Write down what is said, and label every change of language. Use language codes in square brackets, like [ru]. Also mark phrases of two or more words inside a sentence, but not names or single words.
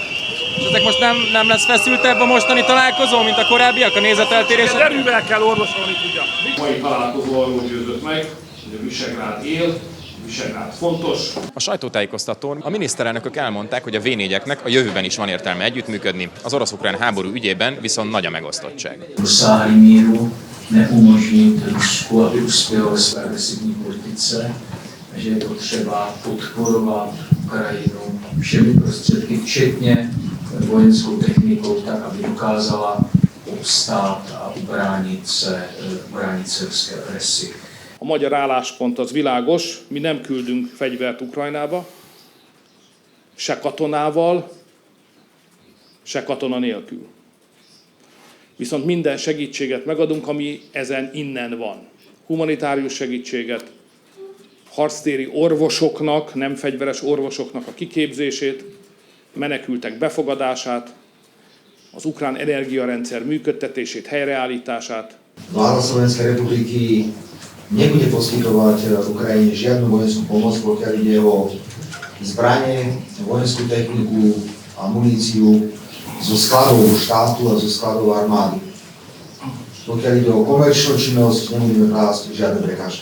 [hu] És ezek most nem lesz feszültebb a mostani találkozó, mint a korábbiak, a nézeteltérések? Derűvel kell orvosolni tudja. A mai találkozó arról győzött meg, hogy a Visegrád él, Visegrád fontos. A sajtótájékoztatón a miniszterelnökök elmondták, hogy a V4-eknek a jövőben is van értelme együttműködni, az orosz-ukrán háború ügyében viszont nagy a megosztottság. [cs] Neumožnit Rusku, aby uspělo ve své agresivní politice, že je potřeba podporovat Ukrajinu všemi prostředky, včetně vojenskou technikou, tak, aby dokázala obstát a ubránit se ruské agresi. [hu] A magyar álláspont az világos, mi nem küldünk fegyvert Ukrajnába, se katonával, se katona nélkül. Viszont minden segítséget megadunk, ami ezen innen van. Humanitárius segítséget, harctéri orvosoknak, nem fegyveres orvosoknak a kiképzését, menekültek befogadását, az ukrán energiarendszer működtetését, helyreállítását. [sk] Vláda Slovenskej republiky nebude poskytovať Ukrajine žiadnu vojenskú pomoc, pokiaľ ide o zbranie, vojenskú techniku a muníciu zo skladov štátu a zo skladov armády. Pokiaľ ide o komerčnú činnosť, nebudeme klásť žiadne prekážky.